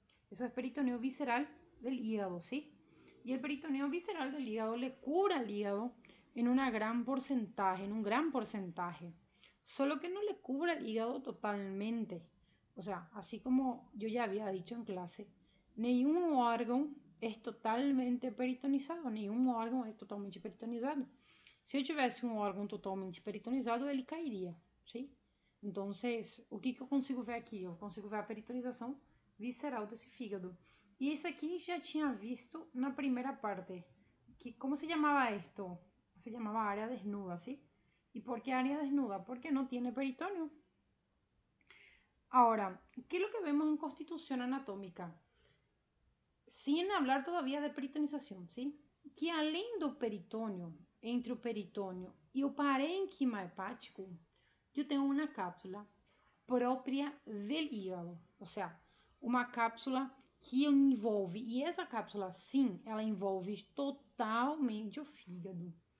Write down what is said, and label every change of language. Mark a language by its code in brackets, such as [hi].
[es] Eso es peritoneo visceral del hígado, ¿sí? Y el peritoneo visceral del hígado le cubre al hígado en un gran porcentaje. Solo que no le cubre al hígado totalmente. O sea, así como yo ya había dicho en clase, ningún órgano es totalmente peritonizado, [pt] nenhum órgão é totalmente peritonizado. Se eu tivesse um órgão totalmente peritonizado, ele cairia, sim? Então, o que eu consigo ver aqui? Eu consigo ver a peritonização visceral desse fígado. E isso aqui a gente já tinha visto na primeira parte. Como se chamava isto? Se chamava área desnuda, sim? [es] ¿Y por qué área desnuda? Porque no tiene peritoneo. Ahora, ¿qué es lo que vemos en constitución anatómica? Sin hablar todavía de peritonización, ¿sí? [pt] Que além do peritônio, entre o peritônio e o parênquima hepático, eu tenho uma cápsula própria del hígado, ou seja, uma cápsula que envolve, e essa cápsula sim, ela envolve totalmente o fígado.